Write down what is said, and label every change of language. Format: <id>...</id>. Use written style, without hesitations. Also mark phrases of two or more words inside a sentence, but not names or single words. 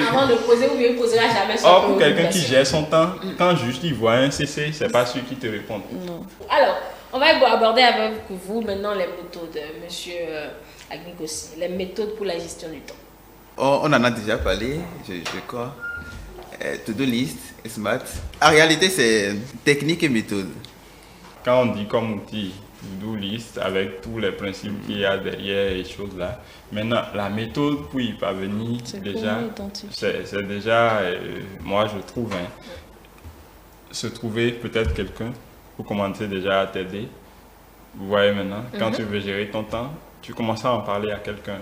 <fr>Avant de poser, ou bien il ne posera jamais son Or, pour quelqu'un qui gère son temps, quand juste il voit un CC, c'est pas celui qui te répond. Non. Alors, on va aborder avec vous maintenant les méthodes, monsieur Agbinkosi, les méthodes pour la gestion du temps. On en a déjà parlé, je crois.</fr> <en>To-do list, SMART.</en> <fr>En réalité, c'est technique et méthode. Quand on dit comme outil,</fr> <en>to-do list,</en> <fr>avec tous les principes qu'il y a derrière et choses là, maintenant, la méthode pour y parvenir, déjà, c'est déjà, moi je trouve, se trouver peut-être quelqu'un pour commencer déjà à t'aider. Vous voyez maintenant, quand tu veux gérer ton temps, tu commences à en parler à quelqu'un.</fr>